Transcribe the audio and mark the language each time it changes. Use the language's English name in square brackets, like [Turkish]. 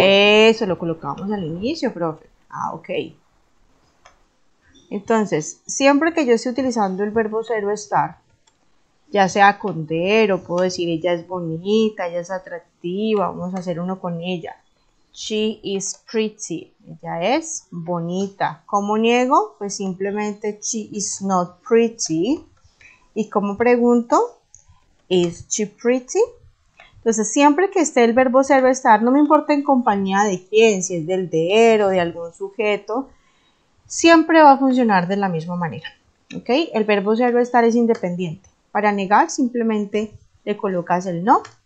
[Spanish] Eso, lo colocamos al inicio, profe. Ah, ok. Entonces, siempre que yo esté utilizando el verbo ser o estar, ya sea con der, o puedo decir ella es bonita, ella es atractiva, vamos a hacer uno con ella. [English] She is pretty. [Spanish] Ella es bonita. ¿Cómo niego? Pues simplemente [English] she is not pretty. [Spanish] ¿Y cómo pregunto? [English] Is she pretty? [Spanish] Entonces, siempre que esté el verbo ser o estar, no me importa en compañía de quién, si es del der o de algún sujeto, siempre va a funcionar de la misma manera. ¿Ok? El verbo ser o estar es independiente. Para negar, simplemente le colocas el no.